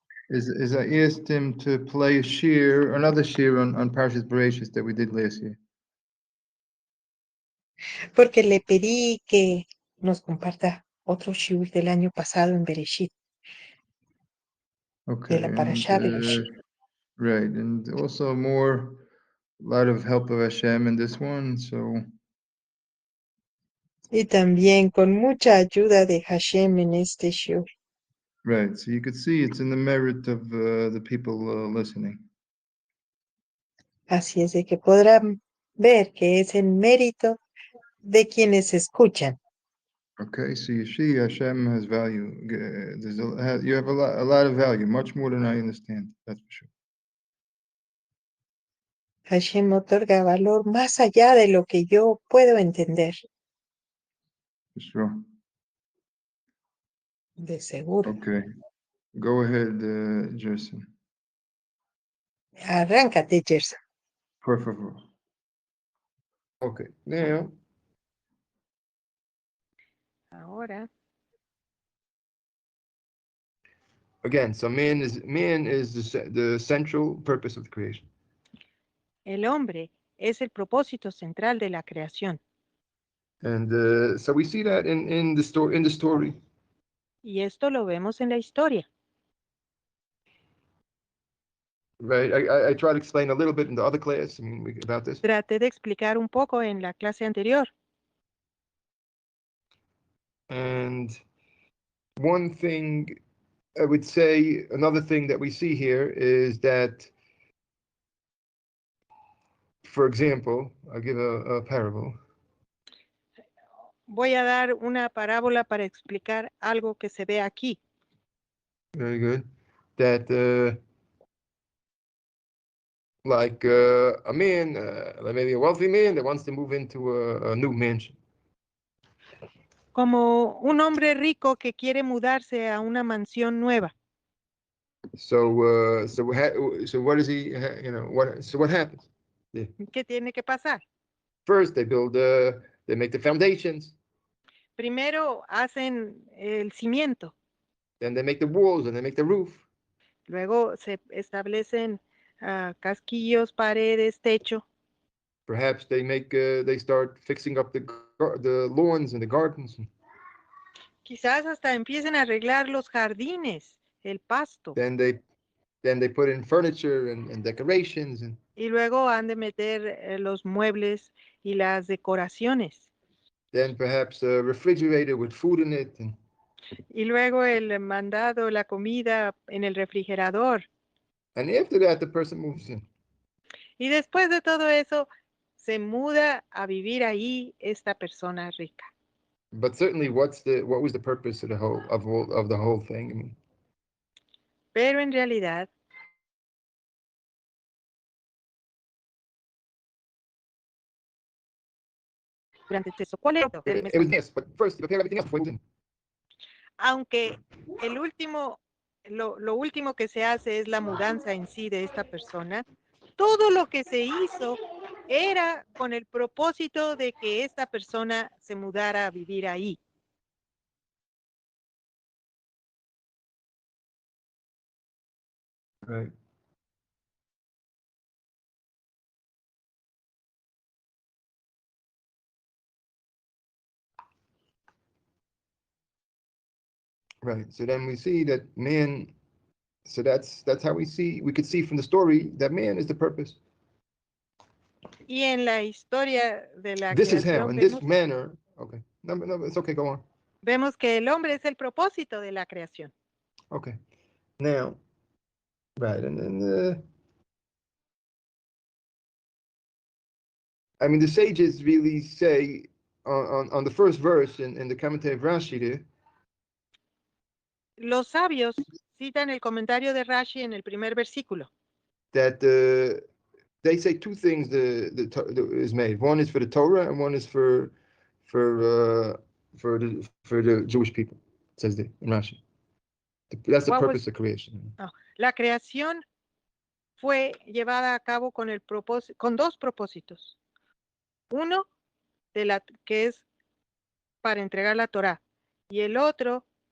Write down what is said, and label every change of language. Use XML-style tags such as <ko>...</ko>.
<en>Is I asked him to play a Shiur, another Shiur on Parshas Bereshis that we did last year.</en> <es>Porque le pedí que nos comparta otro shiur del año pasado en Bereshit,</es> <en>Okay,</en> <es>de la</es> <en>and</en> <es>parashá Bereshit.</es> <en>right, and also a lot of help of Hashem in this one. So</en> <es>Y también con mucha ayuda de Hashem en este shiur.</es> <en>right, so you could see it's in the merit of the people listening.</en> <es>Así es de que podrán ver que es en mérito de quienes escuchan.</es> <en>Okay, so you see Hashem has value. You have a lot of value, much more than I understand. That's for sure.</en> <es>Hashem otorga valor más allá de lo que yo puedo entender,</es> <en>For sure.</en> <es>de seguro.</es> <en>Okay, go ahead, Jason.</en> <es>Arráncate, Gerson. Por favor.</es> <en>Okay, now</en> <es>Ahora,</es> <en>again, so man is the central purpose of the creation,</en> <es>el hombre es el propósito central de la creación.</es> <en>and so we see that in the story.</en> <es>Y esto lo vemos en la historia.</es> <en>Right, I tried to explain a little bit in the other class. I mean, about this.</en> <es>Traté de explicar un poco en la clase anterior.</es> <en>And one thing I would say, another thing that we see here is that, for example, I'll give a parable.</en> <es>Voy a dar una parábola para explicar algo que se ve aquí.</es> <en>Very good. That like a man, like maybe a wealthy man that wants to move into a new mansion.</en> <es>Como un hombre rico que quiere mudarse a una mansión nueva.</es> <en>So what does he, what happens? Yeah.</en> <es>¿Qué tiene que pasar?</es> <en>First, they make the foundations.</en> <es>Primero hacen el cimiento.</es> <en>Then they make the walls and they make the roof.</en> <es>Luego se establecen casquillos, paredes, techo.</es> <en>Perhaps they start fixing up the lawns and the gardens.</en> <es>Quizás hasta empiecen a arreglar los jardines, el pasto.</es> <en>Then they put in furniture and decorations</en> <es>Y luego han de meter los muebles y las decoraciones.</es> <en>then perhaps a refrigerator with food in it.</en> <es>Y luego el mandado, la comida en el refrigerador.</es> <en>And after that, the person moves in.</en> <es>Y después de todo eso, se muda a vivir ahí esta persona rica.</es> <en>But certainly, what was the purpose of the whole thing? I mean,</en> <es>Pero en realidad, durante eso, ¿cuál era?</es> <en>it was this, but first, you prepare everything else before you move in.</en> <es>Aunque lo último que se hace es la mudanza en sí de esta persona, todo lo que se hizo era con el propósito de que esta persona se mudara a vivir ahí.</es> <en>Right. Right. So then we see that man. So that's how we could see from the story that man is the purpose.</en> <es>Y en la historia de la</es> <en>This is how,</en> <es>creación</es> <en>in this manner. Okay. No, it's okay. Go on.</en> <es>vemos que el hombre es el propósito de la creación.</es> <en>Okay. Now, right, and then I mean, the sages really say on the first verse in the commentary of Rashi there,</en> <es>Los sabios citan el comentario de Rashi en el primer versículo.</es> <en>that they say two things is made. One is for the Torah, and one is for the Jewish people. It says there in Rashi. That's the purpose of creation.</en> <es>La creación fue llevada a cabo con dos propósitos. Uno, que es para entregar la Torá, y el otro</es>